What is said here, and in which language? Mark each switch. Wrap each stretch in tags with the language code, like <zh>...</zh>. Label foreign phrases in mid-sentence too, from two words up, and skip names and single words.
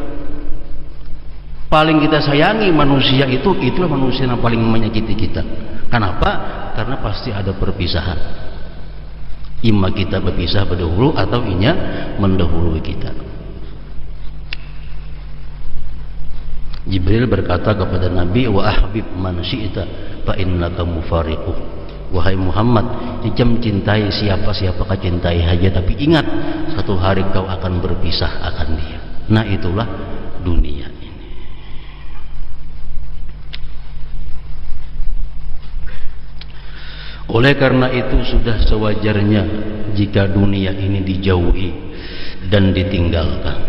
<id>Paling kita sayangi manusia itu, itulah manusia yang paling menyakiti kita. Kenapa? Karena pasti ada perpisahan. Ima kita berpisah berdahulu atau inya mendahului kita. Jibril berkata kepada Nabi,</id> <ar>وأحبب من شئت فإنك مفارقه.</ar> <id>Wahai Muhammad, jam cintai siapa-siapa kau cintai saja, tapi ingat satu hari kau akan berpisah akan dia. Nah itulah dunia ini. Oleh karena itu sudah sewajarnya jika dunia ini dijauhi dan ditinggalkan.</id>